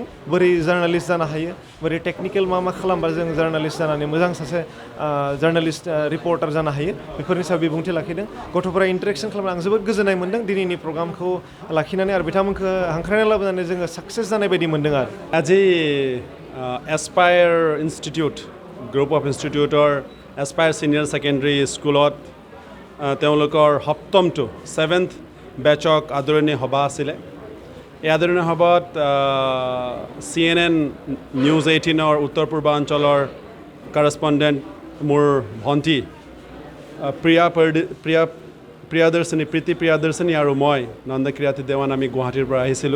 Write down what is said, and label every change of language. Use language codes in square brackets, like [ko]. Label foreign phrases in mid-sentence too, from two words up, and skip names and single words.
[brx] बोरै जार्नालिस्ट जानो हायो, बोरै टेकनिकेल मा खालामबा जों जार्नालिस्ट जानानै मोजां सासे [en] journalist reporter [brx] जानो हायो बेफोरनि सायाव बिबुंथि लाखिदों। गथ'फोरा इन्टारेक्शन खालामनानै आं जोबोद गोजोननाय मोन्दों दिनैनि प्रग्रामखौ लाखिनानै आरो बिथांमोनखौ हांख्रायना लाबोनानै जोङो साक्सेस जानाय बायदि मोन्दों आरो। [as] আজি এছপায়াৰ ইনষ্টিটিউট গ্ৰুপ অফ ইনষ্টিটিউটৰ এছপায়াৰ ছিনিয়ৰ ছেকেণ্ডেৰী স্কুলত তেওঁলোকৰ সপ্তমটো 7th বেচক আদৰণি সভা আছিলে। এই আদৰণি সভাত CNN নিউজ 18ৰ উত্তৰ পূৰ্বাঞ্চলৰ কাৰেছপণ্ডেণ্ট মোৰ ভণ্টি প্ৰিয়াদৰ্শনী প্ৰীতি প্ৰিয়াদৰ্শনী আৰু মই নন্দ कीर्ति দেৱান আমি গুৱাহাটীৰ পৰা আহিছিলোঁ।